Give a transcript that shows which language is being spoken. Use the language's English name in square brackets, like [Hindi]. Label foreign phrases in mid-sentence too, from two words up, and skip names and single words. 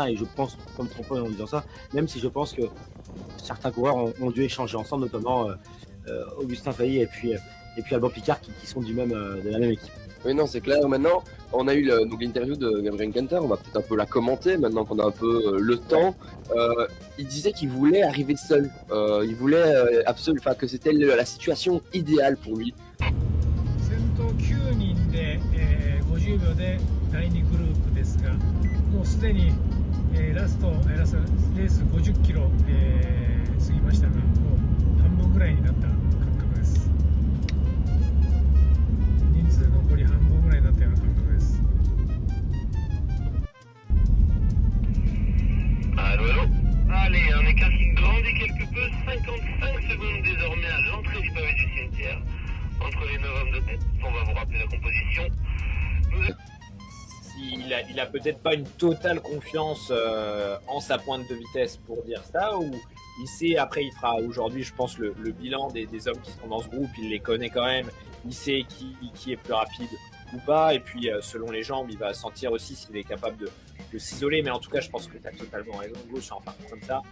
[French] Et je pense, comme trompe en disant ça, même si je pense que certains coureurs ont dû échanger ensemble, notamment Augustin Fay et puis Alban Picard, qui sont de la même équipe. Oui, non, c'est clair. Maintenant, on a eu donc l'interview de Gabriel Kanter. On va peut-être un peu la commenter maintenant qu'on a un peu le temps. Il disait qu'il voulait arriver seul. Il voulait absolument, que c'était la situation idéale pour lui. [Japanese] 先頭9人で、50秒で第2グループですが、もうすでに、ラストレース50キロ、過ぎましたが、もう半分ぐらいになった感覚です。人数残り半分ぐらいになったような感覚です。 [French] Allô. Allez, un écart qui grandit quelque peu, 55 secondes désormais à l'entrée du pavé du cimetière. Entre les 9 hommes de tête, on va vous rappeler la composition. Il a peut-être pas une totale confiance en sa pointe de vitesse pour dire ça, ou il sait, après il fera aujourd'hui, je pense, le bilan des hommes qui sont dans ce groupe, il les connaît quand même, il sait qui est plus rapide ou pas, et puis selon les jambes, il va sentir aussi s'il est capable de s'isoler, mais en tout cas, je pense que tu as totalement raison, Hugo, sur un parcours comme ça.